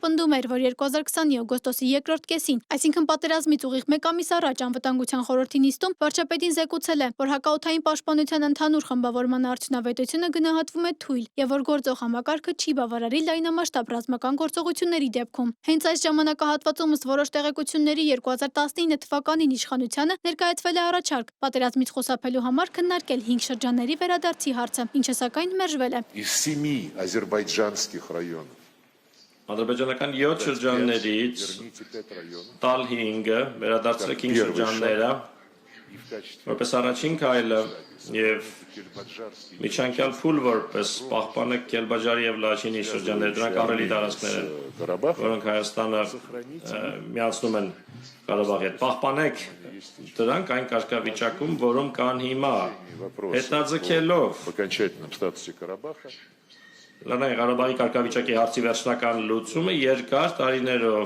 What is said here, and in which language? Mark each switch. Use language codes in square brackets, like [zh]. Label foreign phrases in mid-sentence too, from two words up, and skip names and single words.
[hy] պնդում էր, որ 2020-ի օգոստոսի երկրորդ կեսին, այսինքն պատերազմից ուղիղ 1 ամիս առաջ անվտանգության խորհրդի նիստում վարչապետին զեկուցել է, որ հակաօդային պաշտպանության ընդհանուր խմբավորման արդյունավետությունը գնահատվում է թույլ եւ որ գործող համակարգը չի բավարարի լայնամասշտաբ ռազմական գործողությունների դեպքում։ Հենց այս ժամանակահատվածում ըստ որոշ տեղեկությունների 2019 թվականին իշխանությանը ներկայացվել է առաջարկ պատերազմից խուսափելու համար քննարկել 5 շրջանների վերադարձի հարցը, ինչը սակայն մերժվել է։ [ru] Из 7 азербайджанских районов [hy] Ադրբեջանական 7 շրջաններից տալ 5-ը վերադարձրեք 5 շրջանները որպես առաջին քայլը եւ միջանկյալ փուլ որպես պահպանեք Կելբաջարի եւ Լաչինի շրջանները, դրանք ահռելի տարածքներ են, որոնք Հայաստանը միացնում են Ղարաբաղի հետ։ Պահպանեք դրանք այն կարգավիճակում, որում կան հիմա, հետաձգելով Լեռնային Ղարաբաղի կարգավիճակի հարցի վերջնական լուծումը երկար տարիներով։